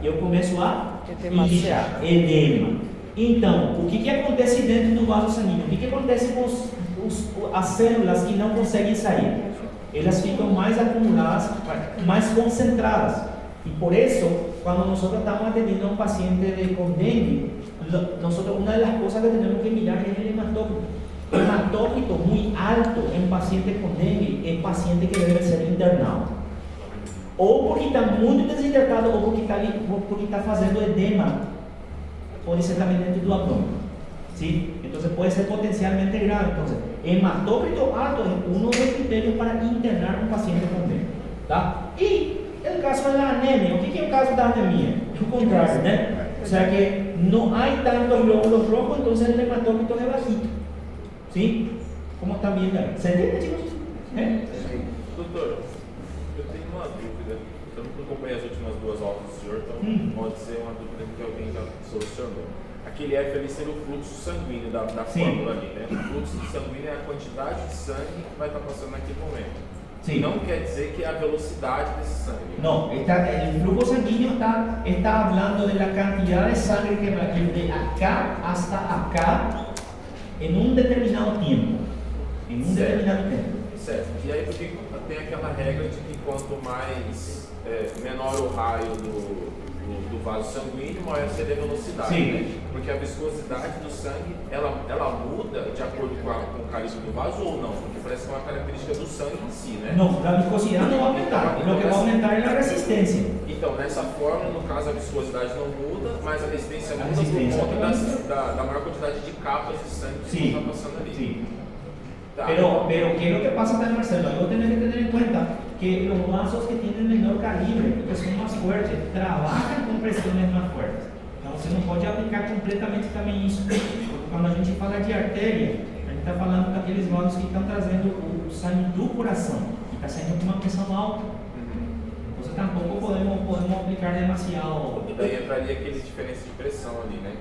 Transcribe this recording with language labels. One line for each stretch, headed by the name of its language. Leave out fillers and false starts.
Portuguese: E eu começo a inchar, edema. Então, o que acontece dentro do vaso sanguíneo? O que acontece com as células que não conseguem sair? Elas ficam mais acumuladas, mais concentradas. E por isso, quando nós estamos
Spanish: atendiendo
Portuguese: a um paciente com dengue, uma das coisas que temos que mirar é o hematócrito.
Spanish: Hematócrito muy alto en paciente con dengue es paciente que debe ser internado.
Portuguese: Ou porque está muito desidratado ou porque está fazendo edema. Pode ser também dentro do abdômen.
Spanish: ¿Sí? Entonces puede ser potencialmente grave. Entonces, hematócrito alto es uno de los criterios para internar un paciente con dengue.
Portuguese: ¿Tá?
Spanish: Y el caso de la anemia. ¿Qué es el caso de la anemia? Es lo contrario, ¿no? O sea que no hay tantos glóbulos rojos, entonces el hematócrito es bajito. ¿Sí? Como están viendo ahí. ¿Se entiende, chicos?
Portuguese: Doutor, eu tenho uma dúvida. Eu não acompanhei as últimas duas aulas do senhor, então pode ser uma dúvida que alguém já solucionou. Aquele F ali seria o fluxo sanguíneo da fórmula ali, né? O fluxo sanguíneo é a quantidade de sangue que vai estar passando naquele momento. Sim. Não quer dizer que é a velocidade desse sangue.
Spanish: No, el flujo sanguíneo está hablando de la cantidad de sangre que va de acá hasta acá en un determinado tiempo. En un determinado tiempo.
Portuguese: Certo. E aí porque tem aquela regra de que quanto mais menor o raio do do vaso sanguíneo, maior seria a velocidade. Sim. Né? Porque a viscosidade do sangue, ela muda de acordo com o carisma do vaso ou não? Porque parece que é uma característica do sangue em si, né?
Spanish: No, la viscosidad no va a aumentar, lo que va a aumentar es la resistencia.
Portuguese: Então, nessa forma, no caso, a viscosidade não muda, mas a resistência muda resistência por conta da maior quantidade de capas de sangue que
Spanish: Sí,
Portuguese: está passando ali.
Spanish: sí.
Portuguese: Tá.
Spanish: Pero, ¿qué es lo que pasa también, Marcelo? Hay que tener que tener en cuenta que los vasos que tienen menor calibre, que son más fuertes, trabajan con presiones más fuertes.
Portuguese: Então, você não pode aplicar completamente também isso. Porque quando a gente fala de artéria, a gente está falando daqueles vasos que estão trazendo o sangue do coração, que está saindo com uma pressão alta. Então, tampouco podemos aplicar demasiado. E daí entraria aquele diferença de pressão ali, né?